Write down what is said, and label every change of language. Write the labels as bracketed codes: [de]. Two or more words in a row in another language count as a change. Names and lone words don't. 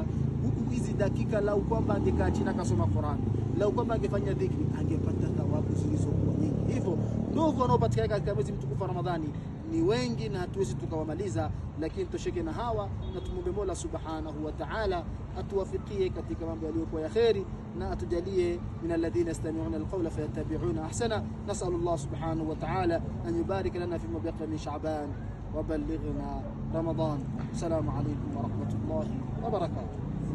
[sw] Huku hizi dakika lau kwamba angekaa chini akasoma Qur'an, lau kwamba angefanya dhikri, angepata thawabu zilizokuwa nyingi. Hivyo ndovu wanaopatikana katika mwezi mtukufu wa Ramadhani ni wengi na hatuwezi tukawamaliza, lakini tushike na hawa na tumombe Mola [ar] سبحانه وتعالى [sw] atuwafikie katika mambo yaliyokuwa ya kheri na atujalie [ar] من الذين يستمعون القول فيتبعون أحسنه. نسأل الله سبحانه وتعالى أن يبارك لنا فيما بقي من شعبان وبلغنا رمضان. السلام عليكم ورحمة الله وبركاته.